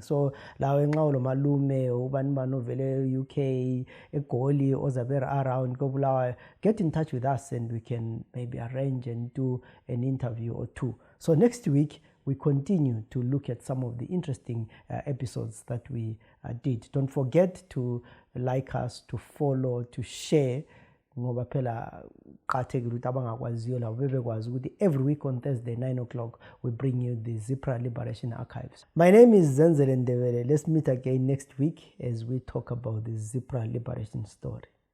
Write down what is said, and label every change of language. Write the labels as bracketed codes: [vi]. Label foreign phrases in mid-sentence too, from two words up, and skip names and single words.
[nd] So lawe nqawlo malume ubani manovele UK eGoli ozabera around Kobulawa, [en] get in touch with us and we can maybe arrange and do an interview or two. So next week we continue to look at some of the interesting episodes that we did. Don't forget to like us, to follow, to share. [nd] Ngoba phela qathekile ukuthi abangakwaziyo labo bebekwazi ukuthi [en] every week on Thursday 9 o'clock we bring you the Zipra Liberation Archives. My name is Zenzele Ndebele. Let's meet again next week as we talk about the Zipra Liberation story.